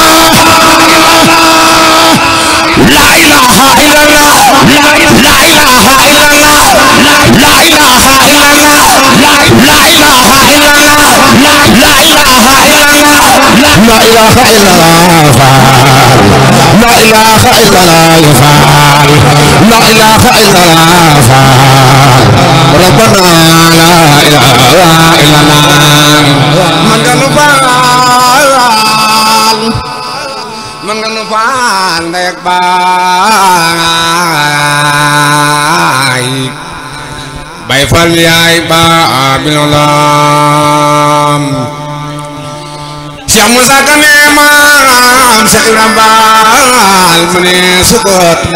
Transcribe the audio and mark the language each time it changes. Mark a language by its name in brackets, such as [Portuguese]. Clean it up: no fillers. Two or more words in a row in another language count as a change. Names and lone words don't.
[Arabic] لا إله إلا الله لا إله إلا الله لا إله إلا الله لا إله إلا الله لا إله إلا الله لا إله إلا الله لا إله إلا الله لا إله إلا الله ربنا لا إله إلا الله من كان [Wolof] man nga nu faal ndey ak baay bay fal yaay ba bilolam Cheikh Moussa Kane maam Cheikh Ibrahima Baal mu ne sukot